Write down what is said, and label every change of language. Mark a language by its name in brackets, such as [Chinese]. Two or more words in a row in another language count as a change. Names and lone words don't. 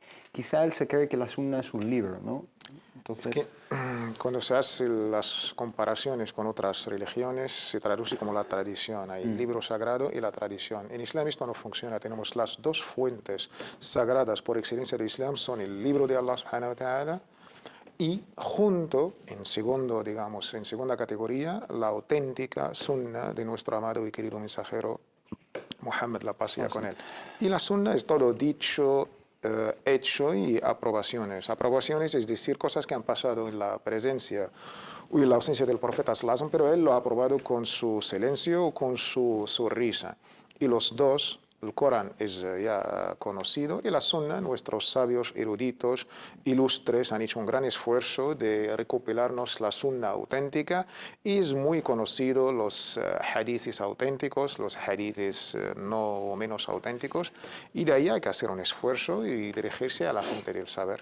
[Spanish] Quizá él se cree que la Sunna es un libro, ¿no? Entonces, es que cuando se hacen las comparaciones con otras religiones, se traduce como la tradición. Hay el libro sagrado y la tradición. En Islam esto no funciona. Tenemos las dos fuentes sagradas por excelencia del Islam, son el libro de [Arabic] الله سبحانه وتعالى [Spanish] y junto, en segunda categoría, la auténtica sunna de nuestro amado y querido mensajero Muhammad, la paz sea con él. Y la sunna es todo dicho, hecho y aprobaciones. Aprobaciones es decir, cosas que han pasado en la presencia o en la ausencia del profeta [Arabic] صلى الله عليه وسلم, [Spanish] pero él lo ha aprobado con su silencio o con su risa. Y los dos el Corán es ya conocido y la Sunna, nuestros sabios eruditos, ilustres, han hecho un gran esfuerzo de recopilarnos la Sunna auténtica y es muy conocido los hadices auténticos, los hadices no menos auténticos y de ahí hay que hacer un esfuerzo y dirigirse a la gente del saber.